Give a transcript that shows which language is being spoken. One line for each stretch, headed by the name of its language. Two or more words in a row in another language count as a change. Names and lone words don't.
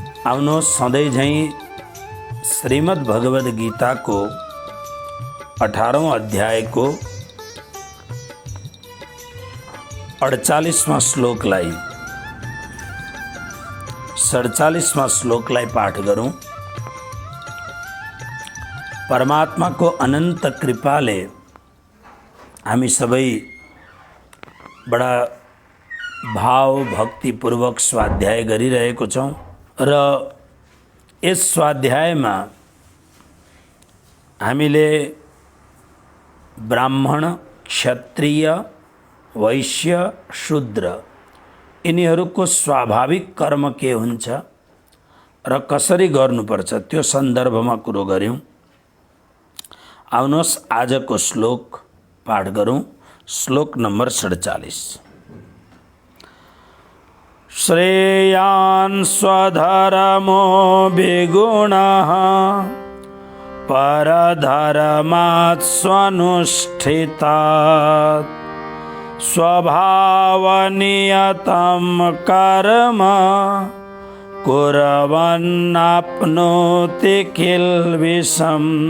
Nepali: आउनुहोस् सधैँ झैँ श्रीमद् भगवद गीता को 18वां अध्याय को 48वां श्लोकलाई 47वां श्लोकलाई पाठ करूं। परमात्मा को अनंत कृपाले हामी सबै बड़ा भाव भक्तिपूर्वक स्वाध्याय गरिरहेको छौं र यस स्वाध्यायमा हामीले ब्राह्मण, क्षत्रिय, वैश्य, शूद्र यिनीहरूको स्वाभाविक कर्म के हुन्छ र कसरी गर्नुपर्छ त्यो सन्दर्भमा कुरो गर्यौं। आउनुहोस् आजको श्लोक पाठ गरौं। श्लोक नंबर 47।
Sanskrit: श्रेयान् स्वधर्मो विगुणः परधर्मात् स्वनुष्ठितात् स्वभावनियतं कर्म कुर्वन्नाप्नोति किल्बिषम्।